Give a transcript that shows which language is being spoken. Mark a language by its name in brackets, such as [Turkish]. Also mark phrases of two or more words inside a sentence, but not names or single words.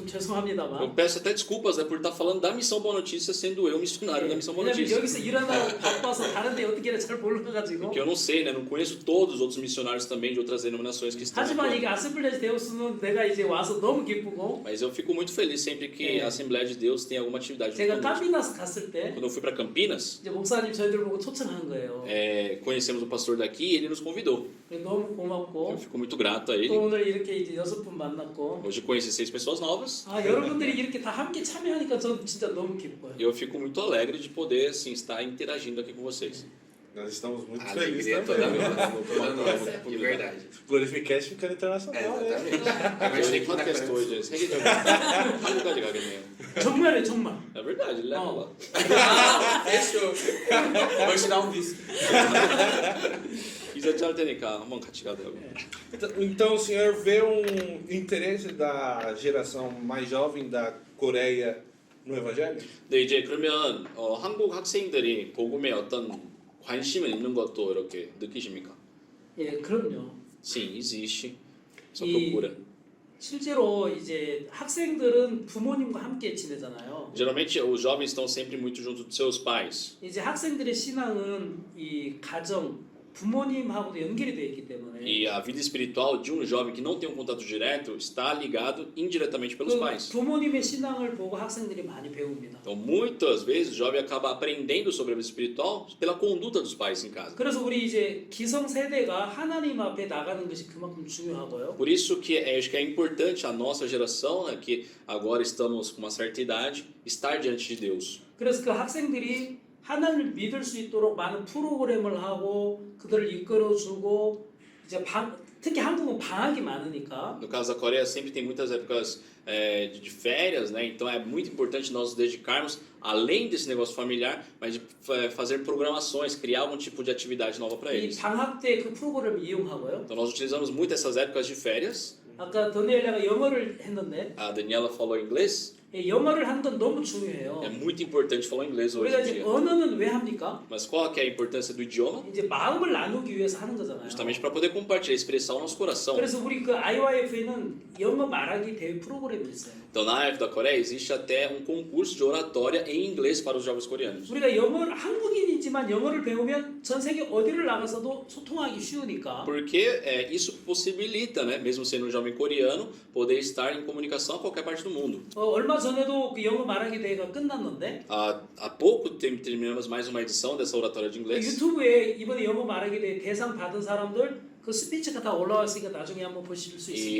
[Portuguese] Eu [Korean] 죄송합니다만 [Portuguese] peço até desculpas, né, por estar falando da Missão Boa Notícia, sendo eu missionário da Missão Boa [Korean] 왜냐면 [Portuguese] Notícia. [Korean] 여기서 일하느라고 바빠서 다른데 어떻게 해야 잘 몰라가지고 [Portuguese] Porque eu não sei, né, não conheço todos os outros missionários também de outras denominações que estão [Korean] 하지만 [Portuguese] aqui. [Korean] 이게 아스플레지 데우스는 내가 이제 와서 너무 기쁘고 [Portuguese] Mas eu fico muito feliz sempre que a Assembleia de Deus tem alguma atividade junto [Korean] 제가 [Portuguese] conosco. [Korean] 까미나스 갔을 때 [Portuguese] Quando eu fui para Campinas, [Korean] 이제 목사님 저희들 보고 초청한 거예요. [Portuguese] conhecemos o pastor daqui e ele nos convidou. [Korean] 너무 고맙고 [Portuguese] Eu fico muito grato a [Korean] 또 [Portuguese] ele. [Korean] 오늘 이렇게 이제 6분 만났고 [Portuguese] Hoje conheci 6 pessoas novas. [Korean] 아 여러분들이 이렇게 다 함께 참여하니까 저는 진짜 너무 기뻐요. [Portuguese] E eu fico muito alegre de poder assim, estar interagindo aqui com vocês. Nós estamos muito A felizes alegria é toda também. nossa, toda nossa, de verdade. Glorificast ficando internacional, né? Exatamente. A Eu gente tem nem que ir na podcast Coreia. hoje. [Korean] 세계적으로 한국까지 가겠네요. 정말에 정말. [Portuguese] É verdade, ele leva lá. Fechou. Vou te dar um visto. [Korean] 기자 짤 테니까 한번 같이 가더라고요. [Portuguese] Então o senhor vê um interesse da geração mais jovem da Coreia no Evangelho? [Korean] 네, 이제 그러면 한국 학생들이 복음에 어떤 관심을 있는 것도 이렇게 느끼십니까? 예, 그럼요. [Portuguese] Sim, existe essa E- procura. [Korean] 실제로 이제 학생들은 부모님과 함께 지내잖아요. [Portuguese] Geralmente os jovens estão sempre muito junto dos seus pais. [Korean] 이제 학생들의 신앙은 이 가정, 부모님하고도 연결이 되어 있기 때문에 [Portuguese] E a vida espiritual de um jovem que não tem um contato direto está ligado indiretamente pelos [Korean] 그 [Portuguese] pais. [Korean] 부모님의 신앙을 보고 학생들이 많이 배웁니다. [Portuguese] Então, muitas vezes o jovem acaba aprendendo sobre a vida espiritual pela conduta dos pais em casa. [Korean] 그래서 우리 이제 기성 세대가 하나님 앞에 나가는 것이 그만큼 중요하고요. [Portuguese] Por isso que acho que é importante a nossa geração, né, que agora estamos com uma certa idade, estar diante de Deus. [Korean] 그래서 그 학생들이 하나님을 믿을 수 있도록 많은 프로그램을 하고 그들을 이끌어주고 이제 특히 한국은 방학이 많으니까 [Portuguese] No caso da Coreia, sempre tem muitas épocas de férias, né? Então é muito importante nós nos dedicarmos, além desse negócio familiar, mas de fazer programações, criar algum tipo de atividade nova para [Korean] 이 [Portuguese] eles. [Korean] 방학 때 그 프로그램을 이용하고요. [Portuguese] Então nós utilizamos muito essas épocas de férias. [Korean] 아까 더니엘레가 영어를 했는데 [Portuguese] A Daniela falou inglês. [Korean] 이 영어를 하는 건 너무 중요해요. [Portuguese] É muito importante falar inglês hoje [Korean] 우리가 [Portuguese] em [Korean] 이제 [Portuguese] dia. [Korean] 언어는 왜 합니까? [Portuguese] Mas qual que é a importância do idioma? [Korean] 이제 마음을 나누기 위해서 하는 거잖아요. [Portuguese] Justamente para poder compartilhar, expressar o nosso coração. [Korean] 그래서 우리 그 IYF에는 영어 말하기 대회 프로그램이 있어요. [Portuguese] Então na AF da Coreia existe até um concurso de oratória em inglês para os jovens coreanos. [Korean] 우리가 영어를 한국인이지만 영어를 배우면 전 세계 어디를 나가서도 소통하기 쉬우니까 [Portuguese] Porque isso possibilita, né, mesmo sendo um jovem coreano, poder estar em comunicação a qualquer parte do mundo. [Korean] 얼마 전에도 그 영어 말하기 대회가 끝났는데 [Portuguese] Há pouco tempo terminamos mais uma edição dessa oratória de inglês. [Korean] 유튜브에 이번에 영어 말하기 대회 대상 받은 사람들 그 스피치가 다 올라왔으니까 나중에 한번 보실 수 있습니다.